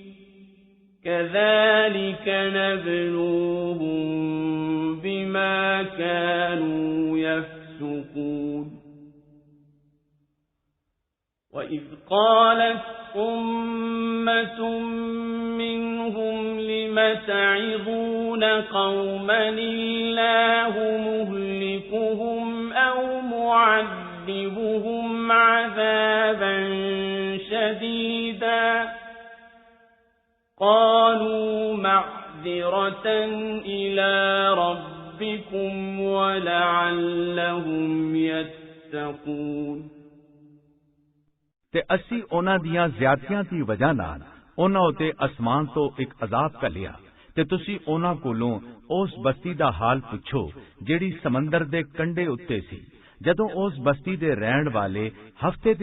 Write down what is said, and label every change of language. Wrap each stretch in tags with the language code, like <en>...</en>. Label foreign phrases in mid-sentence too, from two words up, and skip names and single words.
<ar>كذلك نبلوهم بما كانوا يفسقون وإذ قالت أمة منهم لم تعظون قوما الله مهلكهم أو معذبهم عذابا شديدا قالوا معذرة إلى ربكم ولعلهم يتقون</ar> <pa>ਤੇ ਅਸੀਂ ਉਹਨਾਂ ਦੀਆਂ ਜ਼ਿਆਦਤੀਆਂ ਦੀ ਵਜ੍ਹਾ ਨਾਲ ਉਹਨਾਂ ਉਤੇ ਅਸਮਾਨ ਤੋਂ ਇੱਕ ਅਜ਼ਾਬ ਘੱਲਿਆ ਤੇ ਤੁਸੀਂ ਉਹਨਾਂ ਕੋਲੋਂ ਉਸ ਬਸਤੀ ਦਾ ਹਾਲ ਪੁੱਛੋ ਜਿਹੜੀ ਸਮੁੰਦਰ ਦੇ ਕੰਢੇ ਉੱਤੇ ਸੀ ਜਦੋਂ ਉਸ ਬਸਤੀ ਦੇ ਰਹਿਣ ਵਾਲੇ ਹਫ਼ਤੇ ਦੇ</pa>